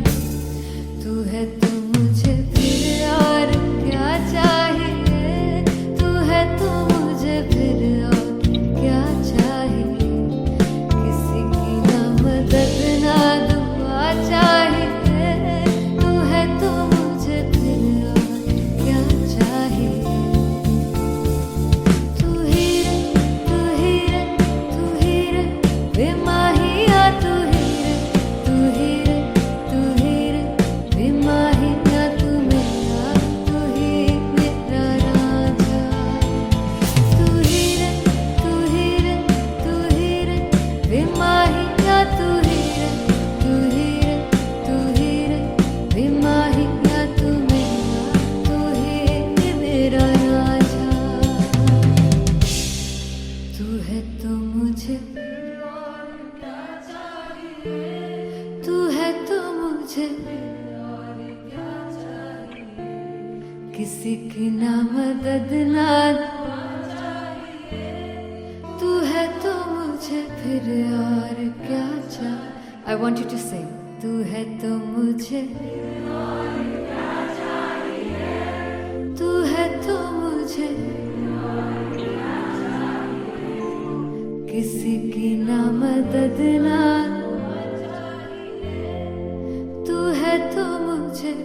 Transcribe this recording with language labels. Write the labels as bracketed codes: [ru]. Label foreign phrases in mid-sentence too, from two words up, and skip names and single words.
[hi] तू है तो मुझे फिर और क्या चाहिए. तू है तो मुझे फिर और क्या चाहिए. किसी की ना मदद ना दुआ चाहिए. तू है तो मुझे फिर और क्या चाहिए. तू ही रे, तू ही रे, तू ही रे बेमाहिया. तू ही रे, तू ही रे, तू ही रे बेमाहिया. तू मेरा, तू ही मेरा राजा. तू ही रे, तू ही रे, तू ही रे बेमाहिया. तू ही रे, तू ही रे, तू ही रे बेमाहिया. तू मेरा, तू ही मेरा राजा. तू है तो मुझे और क्या चाहिए. तू है तो मुझे और क्या चाहिए. किसी की ना मदद ना दुआ चाहिए. तू है तो मुझे फिर और क्या चाहिए. [en] I want you to sing. [hi] तू है तो मुझे और क्या चाहिए. तू है तो मुझे किसी की ना मदद ना तू है तो मुझे